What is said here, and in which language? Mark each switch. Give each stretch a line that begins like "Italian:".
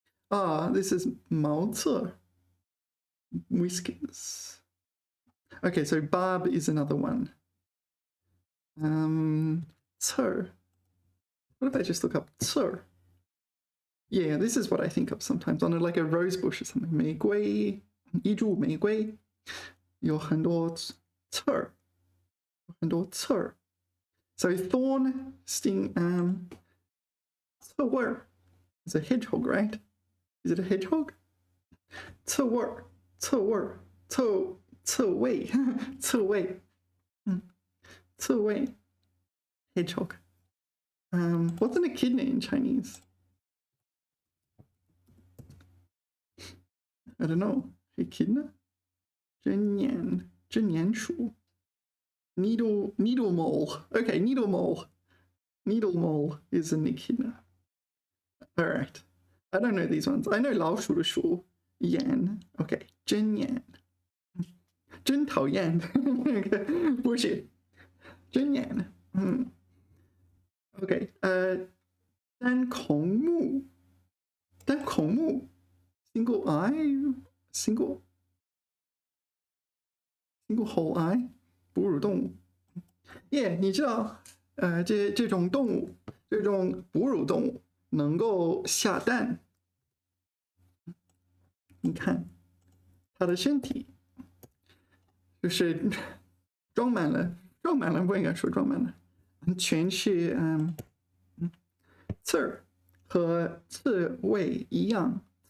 English: This is 毛刺 whiskers. Okay, so barb is another one. 刺 What if I just look up 刺? Yeah, this is what I think of sometimes on like a rose bush or something.
Chinese: 玫瑰，一株玫瑰，有很多刺儿，很多刺儿。
English: So thorn, sting, 刺猬 is a hedgehog, right? Is it a hedgehog?
Chinese: 刺猬，刺猬，刺猬，刺猬，刺猬 hedgehog.
English: What's an echidna in Chinese? I don't know. Echidna? 针鼹鼠 needle mole. Okay, needle mole. Needle mole is an echidna. All right. I don't know these ones. I know
Chinese: 老鼠的鼠
English: yan.
Chinese: Okay, 针鼹。真讨厌。不是。针鼹。Okay.
English: 单孔目 single eye single whole eye 哺乳动物。
Chinese: Yeah， 你知道这种动物，这种哺乳动物能够下蛋。你看它的身体就是装满了，不应该说装满了，全是刺儿，和刺猬一样。